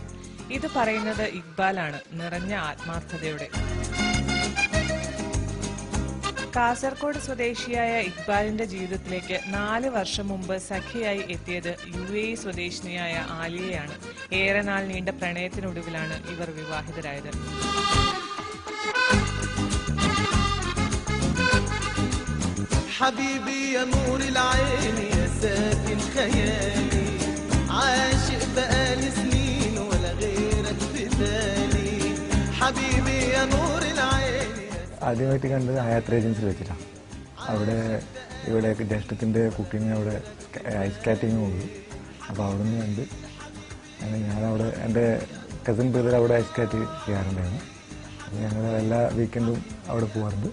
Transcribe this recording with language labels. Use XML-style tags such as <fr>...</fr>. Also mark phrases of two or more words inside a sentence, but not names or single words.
<ml>ഇത് പറയുന്നത് ഇക്ബാലാണ്, നിറഞ്ഞ ആത്മാർത്ഥതയോടെ. കാസർഗോഡ് സ്വദേശിയായ ഇക്ബാലിന്റെ ജീവിതത്തിലേക്ക് 4 വർഷം മുമ്പ് സഖിയായി എത്തിയത് UAE സ്വദേശിനിയായ ആലിയയാണ്. ഏറെ നാൾ നീണ്ട പ്രണയത്തിനൊടുവിലാണ് ഇവർ വിവാഹിതരായത്.</ml> <ar>حبيبي يا نور العين يا ساكن خيالي عاشق بقالي سنين ولا غيرك في بالي حبيبي يا نور العين.</ar> <ml>ആദ്യമായിട്ട് കണ്ടത് ഹയാത്ത് ഏജൻസിൽ വെച്ചിട്ടാണ്. ഇവിടെ ജ്യേഷ്ഠത്തിൻ്റെ കുക്കിങ് അവിടെ</ml> <en>ice skating</en> <ml>ഉണ്ട്. അപ്പോൾ അവിടെ നിന്ന് കണ്ട് ഞാനവിടെ എൻ്റെ</ml> <en>cousin brother</en> <ml>അവിടെ</ml> <en>ice skate</en> <ml>ചെയ്യാറുണ്ടായിരുന്നു. അപ്പോൾ ഞങ്ങൾ എല്ലാ വീക്കെൻഡും അവിടെ പോകാറുണ്ട്.</ml>